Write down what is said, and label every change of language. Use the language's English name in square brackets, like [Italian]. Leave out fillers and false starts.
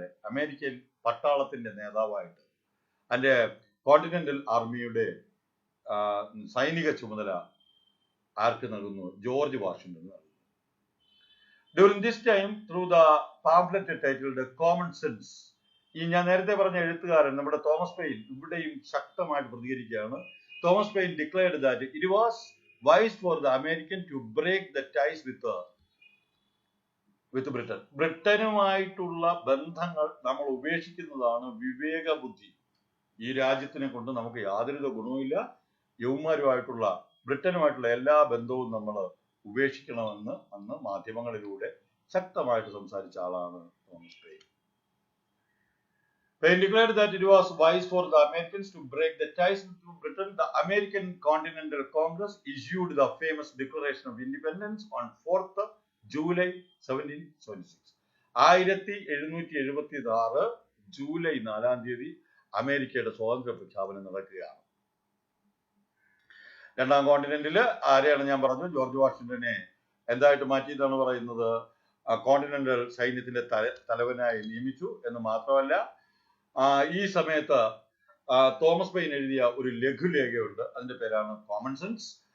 [Malayalam] American പട്ടാളത്തിന്റെ നേതാവായിട്ട് അതിന്റെ continental ആർമിയുടെ സൈനിക ചുമതല ആർക്ക് നൽകുന്നു? ജോർജ് വാഷിംഗ്ടൺ നൽകുന്നു. [English] During this time, through the pamphlet titled Common Sense, [Malayalam] ഈ ഞാൻ നേരത്തെ പറഞ്ഞ എഴുത്തുകാരൻ നമ്മുടെ തോമസ് പെയിൻ ഇവിടെയും ശക്തമായിട്ട് പ്രതികരിക്കുകയാണ്. [English] Thomas Paine declared that it was wise for the American to break the ties with Britain. [Malayalam] ബ്രിട്ടനുമായിട്ടുള്ള ബന്ധങ്ങൾ നമ്മൾ ഉപേക്ഷിക്കുന്നതാണ് വിവേക ബുദ്ധി ഈ രാജ്യത്തിനെ കൊണ്ട് നമുക്ക് യാതൊരുവിധ ഗുണവുമില്ല. യൗമാരുമായിട്ടുള്ള ബ്രിട്ടനുമായിട്ടുള്ള എല്ലാ ബന്ധവും നമ്മൾ ഉപേക്ഷിക്കണമെന്ന് അന്ന് മാധ്യമങ്ങളിലൂടെ ശക്തമായിട്ട് സംസാരിച്ച ആളാണ് Thomas pain. [English] Paine declared that it was wise for the Americans to break the ties with Britain. The American Continental Congress issued the famous Declaration of Independence on 4th July 1776. [Malayalam] 1776 July 4-ാം തീയതി അമേരിക്കയുടെ സ്വാതന്ത്ര്യ പ്രഖ്യാപനം നടക്കുകയാണ്. രണ്ടാം കോണ്ടിനെന്റിൽ ആരെയാണ് ഞാൻ പറഞ്ഞു? George വാഷിംഗ്ടനെ എന്തായിട്ട് മാറ്റിയിട്ടാണ് പറയുന്നത്? കോണ്ടിനെന്റൽ സൈന്യത്തിന്റെ തലവനായി നിയമിച്ചു എന്ന് മാത്രമല്ല, ഈ സമയത്ത് തോമസ് പെയിൻ എഴുതിയ ഒരു ലഘുലേഖയുണ്ട്, അതിന്റെ പേരാണ് കോമൺ സെൻസ്.